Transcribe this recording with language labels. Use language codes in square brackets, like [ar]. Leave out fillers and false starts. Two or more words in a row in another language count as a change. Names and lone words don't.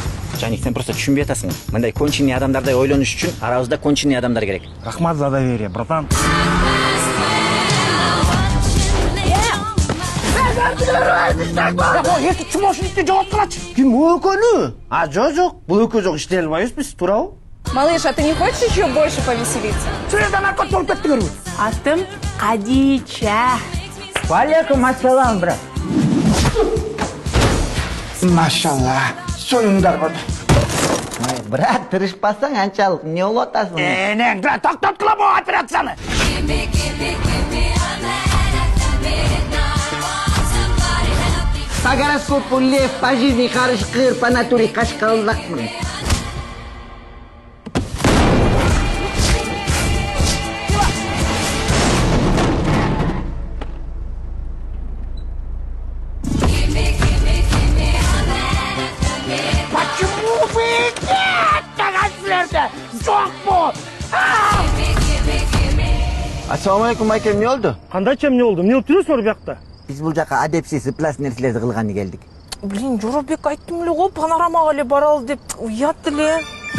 [ky] Жаник, сен просто түшүнбөй атасың. Мындай конченый адамдардай ойлонуш үчүн арабызда конченый адамдар керек. [ru] Рахмат за доверие, братан. [ky] Чумошникти жооп калачы. Ким өкөнү? Жок. Бул өкө жок иштей албайбыз биз, туурабы? [ru] Малыш, а ты не хочешь еще больше повеселиться? [ky] Сүйөдөн наркот болуп кеттиңерби? Атым Кадича. [ar] عليكم السلام, брат. [ky] Машалла. Союңдар бар. Брат, тырышпасаң анчалык не болуп атасың? Энең, токтоткула бу операцияны. [ru] По гороскопу лев, по жизни харышкыр, по натуре кашкалдакмын. Почему вы нет? [ky] Тагасылерде жок бу. [ar] السلام عليكم, [ky] Майкел, эмне болду? Кандайча эмне болду? Эмне кылып жүрөсүңөр биякта? Биз бул жака адепсиз ыплас нерселерди кылганы келдик. Блин, Жоробек айттым эле го, панорамага эле баралы деп. Уят эле.